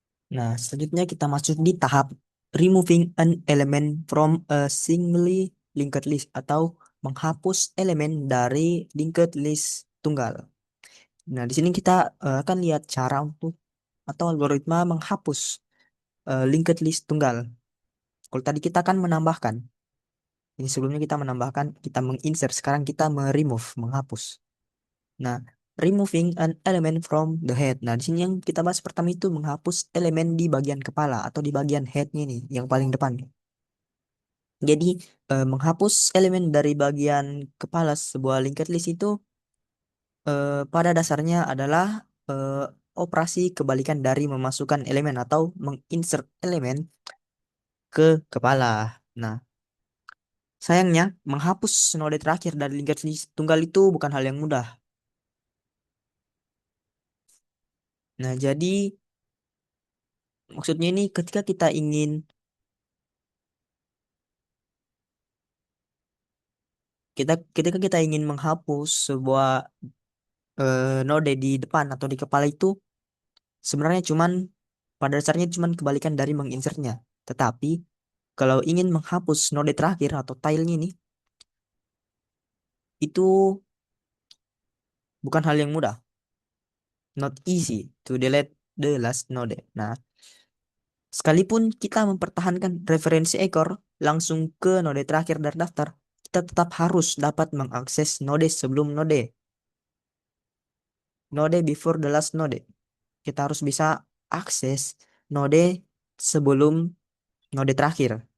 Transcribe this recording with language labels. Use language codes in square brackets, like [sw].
[id] Nah, selanjutnya kita masuk di tahap [en] removing an element from a singly linked list [id] atau menghapus elemen dari linked list tunggal. Nah, di sini kita akan lihat cara untuk atau algoritma menghapus linked list tunggal. Kalau tadi kita kan menambahkan, ini sebelumnya kita menambahkan, kita menginsert, sekarang kita meremove, menghapus. [en] Nah, removing an element from the head. [id] Nah, di sini yang kita bahas pertama itu menghapus elemen di bagian kepala atau di bagian headnya nih, yang paling depan. Jadi, menghapus elemen dari bagian kepala sebuah linked list itu pada dasarnya adalah operasi kebalikan dari memasukkan elemen atau menginsert elemen ke kepala. Nah, sayangnya menghapus node terakhir dari linked list tunggal itu bukan hal yang mudah. Nah, jadi maksudnya ini ketika kita ingin ketika kita ingin menghapus sebuah node di depan atau di kepala itu sebenarnya cuman pada dasarnya cuman kebalikan dari menginsertnya. Tetapi kalau ingin menghapus node terakhir atau tilenya ini itu bukan hal yang mudah. [en] Not easy to delete the last node. [id] Nah, sekalipun kita mempertahankan referensi ekor langsung ke node terakhir dari daftar, kita tetap harus dapat mengakses node sebelum node [en] before the last node. [id] Kita harus bisa akses node sebelum node terakhir.